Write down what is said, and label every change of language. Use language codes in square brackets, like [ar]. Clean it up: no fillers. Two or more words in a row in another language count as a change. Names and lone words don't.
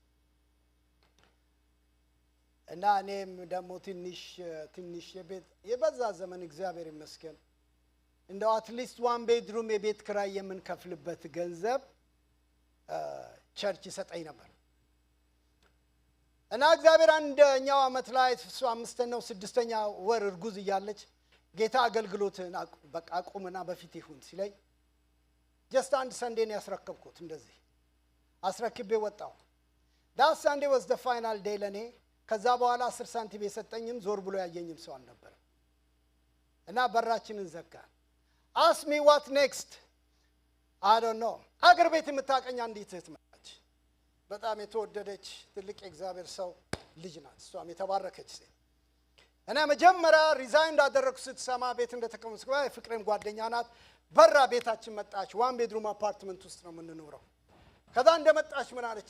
[am] እና እኔም ደግሞ ትንሽ የበዛ ዘመን እግዚአብሔር ይመስገን እንደው [en] at least one bedroom [am] የቤት ክራይ የምንከፍልበት ገንዘብ ቸርች ይሰጠኝ ነበር እና እግዚአብሔር አንደኛው አመት ላይ እሱ 5ኛው 6ኛ ወር እርጉዝ እያለች ጌታ አገልግሎትን በቃ አቁምና በፊት ይሁን ሲለኝ just አንድ ሰንዴን ያስረከብኩት እንደዚህ አስረክቤ ወጣው። [en] that Sunday was the final day [am] ለኔ። ከዛ በኋላ 10 ሳንቲም የሰጠኝም ዞር ብሎ ያየኝም ሰው አልነበረ እና በራችንን ዘጋን። [en] ask me what next I don't know። [am] አገር ቤት የምታቀኝ አንዲት እህት መጣች። በጣም የተወደደች ትልቅ የእግዚአብሔር ሰው ልጅ ናት። እሷም የተባረከች ሴት እና መጀመሪያ ሪዛይን እንዳደረኩ ስትሰማ ቤት እንደተቀመጥኩ ፍቅሬም ጓደኛ ናት። በራ ቤታችን መጣች። [en] one bedroom apartment [am] ውስጥ ነው የምንኖረው። ከዛ እንደመጣች ምን አለችኝ?